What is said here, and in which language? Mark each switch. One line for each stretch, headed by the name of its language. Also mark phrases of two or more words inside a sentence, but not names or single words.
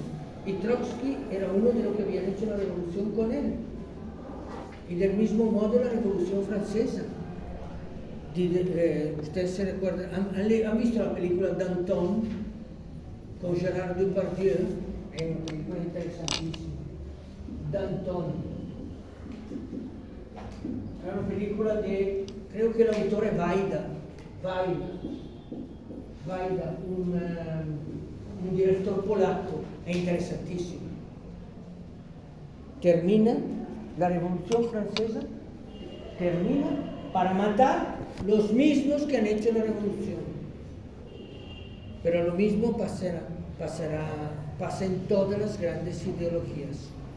Spanish: Y Trotsky era uno de los que habían hecho la revolución con él. Y del mismo modo la Revolución Francesa. Ustedes se recuerdan, ¿han visto la película Danton con Gérard Depardieu? Es una película interesantísima. Danton.
Italian: È una pellicola di, credo che l'autore è Vaida, un direttore polacco, è interessantissimo.
Spanish: Termina la Revolución Francesa, termina para matar los mismos que han hecho la revolución. Pero lo mismo pasa en todas las grandes ideologías.